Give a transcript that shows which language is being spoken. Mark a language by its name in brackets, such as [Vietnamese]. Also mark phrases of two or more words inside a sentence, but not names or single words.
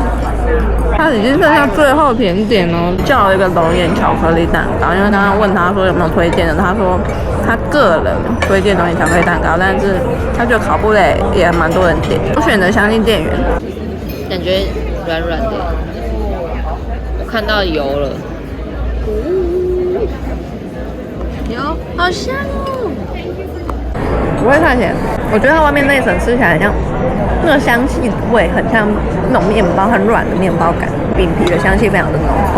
[Chinese] 他已經剩下最後甜點了，叫了一個龍眼巧克力蛋糕。因為剛剛問他說有沒有推薦的，他說他個人推薦龍眼巧克力蛋糕，但是他覺得烤布蕾也蠻多人點。我選擇相信店員，感覺軟軟的，我看到油了，油好香哦！不会太甜，我覺得它外面那一層吃起來很像那個香氣味，很像那種麵包，很軟的麵包感，餅皮的香氣非常的濃厚。